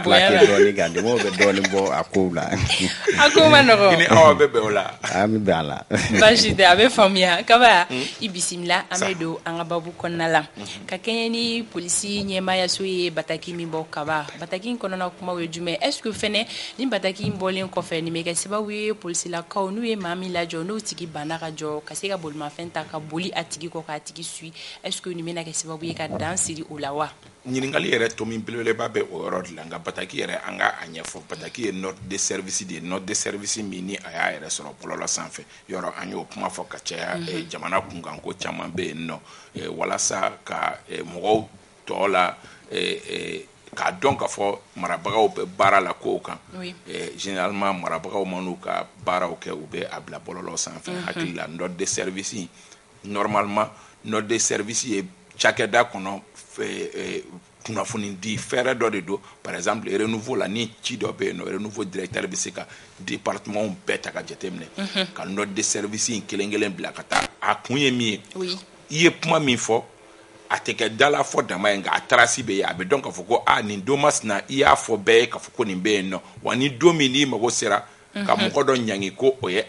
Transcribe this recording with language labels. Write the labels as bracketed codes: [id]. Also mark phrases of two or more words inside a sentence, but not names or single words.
[bm] plaqué dɔɔnin ka di o bɛ dɔɔnin bɔ a kow la a ko ma nɔgɔ ni aw bɛ bɛn o la an bɛ bɛn a la baasi tɛ a bɛ faamuya Kaba i bisimila an bɛ don an ka babu kɔnɔna la ka kɛɲɛ ni polisi ɲɛmaayaso ye bataki min bɔ Kaba bataki in kɔnɔna kumaw ye jumɛn [fr] est-ce que [bm] fɛnɛ ni bataki in bɔlen kɔfɛ nin bɛ kɛ sababu ye polisilakaw n'u ye maa min lajɔ n'o tigi banna ka jɔ ka se ka bolimafɛn ta ka boli a tigi kɔ k'a tigi suit [fr] est-ce que [bm] nin bɛna kɛ sababu ye ka dan siri o la wa ɲininkali yɛrɛ to min belebeleba bɛ o yɔrɔ de la nka bataki yɛrɛ an ka a ɲɛfɔ bataki ye [fr] note de service [bm] de ye [fr] note de service [bm] min ni a y'a yɛrɛ sɔrɔ bɔlɔlɔ sanfɛ yɔrɔ an y'o kuma fɔ ka caya jamana kunkan ko caman bɛ yen nɔ walasa ka mɔgɔw tɔ la k'a dɔn ka fɔ marabagaw bɛ baara la kow kan généralement marabagaw man'u ka baaraw kɛ u bɛ a bila bɔlɔlɔ sanfɛ hakili la [fr] note de service [bm] normalement [fr] note de service [bm] ye cakɛda kɔnɔ kunnafoni di fɛɛrɛ dɔ de don [fr] par exemple [bm] renouveau la ni ci dɔ bɛ yen nɔ renouveau directeur bɛ se ka département bɛɛ ta ka jateminɛ ka [fr] note de service [bm] in kelen-kelen bila ka taa a kun ye min ye i ye kuma min fɔ a tɛ kɛ dala fɔ dama ye nka a tarasi bɛ yen a bɛ dɔn k'a fɔ ko nin don masina i y'a fɔ bɛɛ ye k'a fɔ ko nin bɛ yen nɔ wa ni don min n'i mago sera ka mɔgɔ dɔ ɲangi ko o ye